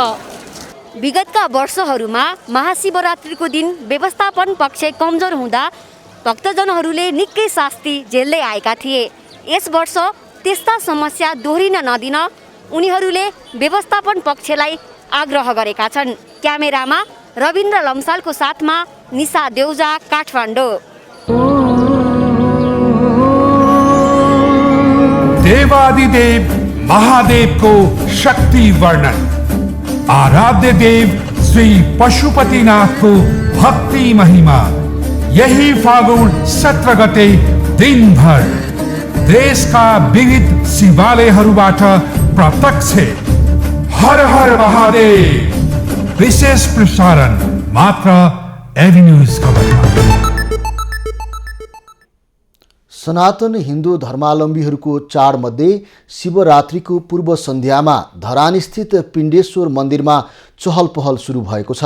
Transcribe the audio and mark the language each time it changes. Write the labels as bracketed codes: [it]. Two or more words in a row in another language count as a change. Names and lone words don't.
[ne] विगतका वर्षहरूमा महाशिवरात्रिको दिन व्यवस्थापन पक्ष कमजोर हुँदा भक्तजनहरूले निकै शास्ति झेल्दै आएका थिए। यस वर्ष त्यस्ता समस्या दोहोरिन नदिन उनीहरूले व्यवस्थापन पक्षलाई आग्रह गरेका छन्। क्यामेरामा रविन्द्र लम्सालको साथमा निशा देउजा, काठमाडौँ। देवादिदेव महादेव को शक्ति वर्णन, आराध्य देव श्री पशुपतिनाथ को भक्ति महिमा। यही फागुन 17 गते दिन भर देश का विविध शिवालयहरूबाट प्रत्यक्ष हर हर महादेव विशेष प्रसारण मात्र एभिन्यूज खबरमा। सनातन हिन्दू धर्मावलम्बीहरूको चाडमध्ये शिवरात्रिको पूर्व सन्ध्यामा धरानस्थित पिण्डेश्वर मन्दिरमा चहल पहल सुरु भएको छ।